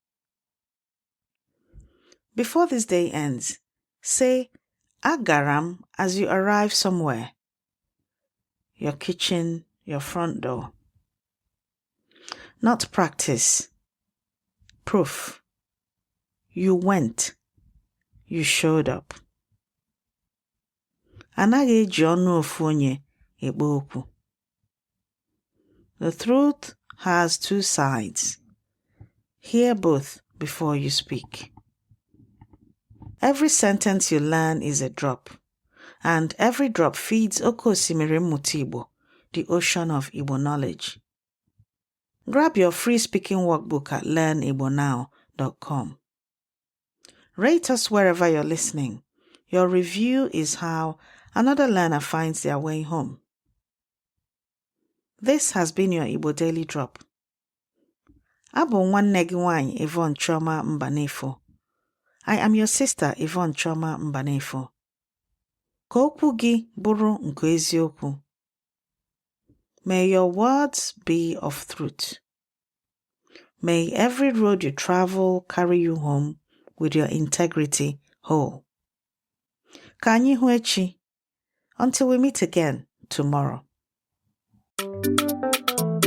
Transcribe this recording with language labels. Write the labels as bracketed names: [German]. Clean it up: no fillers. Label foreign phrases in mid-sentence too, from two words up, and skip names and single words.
[English] Before this day ends, say "Agaram" as you arrive somewhere. Your kitchen, your front door. Not practice. Proof. You went. You showed up. [Igbo] Anaghị onye ekpe okwu. [English] The truth has 2 sides. Hear both before you speak. Every sentence you learn is a drop, and every drop feeds [Igbo] Oke Osimiri Mmụta Igbo, [English] the ocean of Igbo knowledge. Grab your free speaking workbook at learnibonow.com. Rate us wherever you're listening. Your review is how another learner finds their way home. This has been your Igbo Daily Drop. [Igbo] Abụ nwanne gị nwanyị Yvonne Chioma Mbanefo. [English] I am your sister Yvonne Chioma Mbanefo. [Igbo] Ka okwu gị bụrụ nke eziokwu. [English] May your words be of truth. May every road you travel carry you home with your integrity whole. [Igbo] Ka anyị hụ echi. [English] Until we meet again tomorrow.